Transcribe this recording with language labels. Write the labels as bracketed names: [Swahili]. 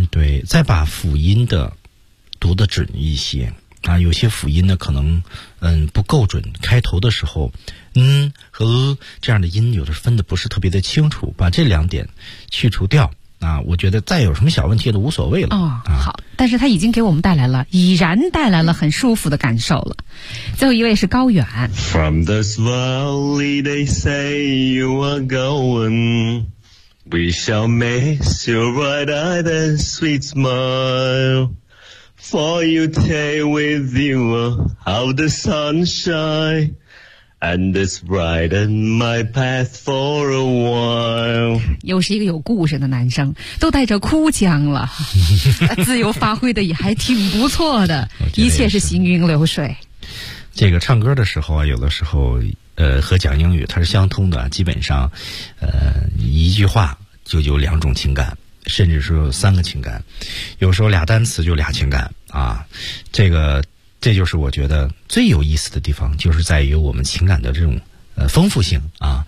[Chinese] 对，再把辅音的读得准一些啊，有些辅音呢可能不够准，开头的时候嗯和这样的音有的分得不是特别的清楚，把这两点去除掉啊，我觉得再有什么小问题都无所谓了。哦，好，但是它已经给我们带来了，已然带来了很舒服的感受了。最后一位是高远。 [English] From this valley they say you are going We shall miss your bright eyes and sweet smile For you take with you all the sunshineAnd this brighten my path for a while [Chinese] 又是一个有故事的男生，都带着哭腔了自由发挥的也还挺不错的一切是行云流水。这个唱歌的时候啊，有的时候和讲英语它是相通的，基本上一句话就有两种情感，甚至说有三个情感，有时候俩单词就俩情感啊，这个这就是我觉得最有意思的地方，就是在于我们情感的这种丰富性啊。